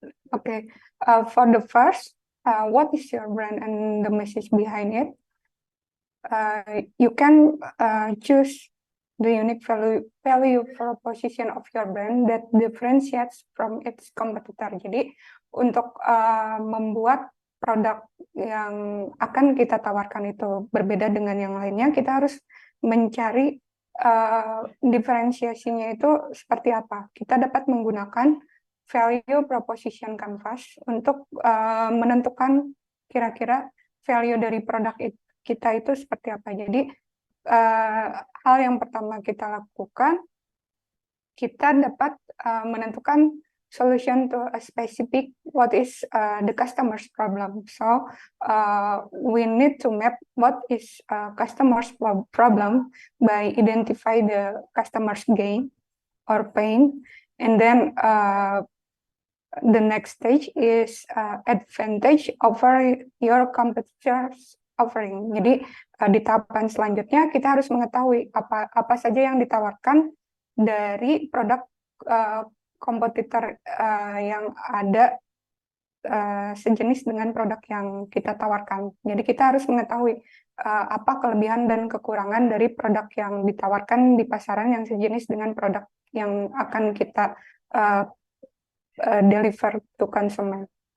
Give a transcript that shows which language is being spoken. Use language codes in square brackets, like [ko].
[en] Okay, for the first, what is your brand and the message behind it? You can choose the unique value proposition of your brand that differentiates from its competitor. [id] Jadi untuk membuat produk yang akan kita tawarkan itu berbeda dengan yang lainnya, kita harus mencari diferensiasinya itu seperti apa? Kita dapat menggunakan value proposition canvas untuk menentukan kira-kira value dari produk kita itu seperti apa. Jadi hal yang pertama kita lakukan, kita dapat menentukan solution to a specific what is the customer's problem. [en] So we need to map what is customer's problem by identify the customer's gain or pain, and then the next stage is advantage over your competitors offering. [id] Jadi di tahapan selanjutnya kita harus mengetahui apa saja yang ditawarkan dari produk kompetitor yang ada sejenis dengan produk yang kita tawarkan. Jadi kita harus mengetahui apa kelebihan dan kekurangan dari produk yang ditawarkan di pasaran yang sejenis dengan produk yang akan kita deliver to consumer.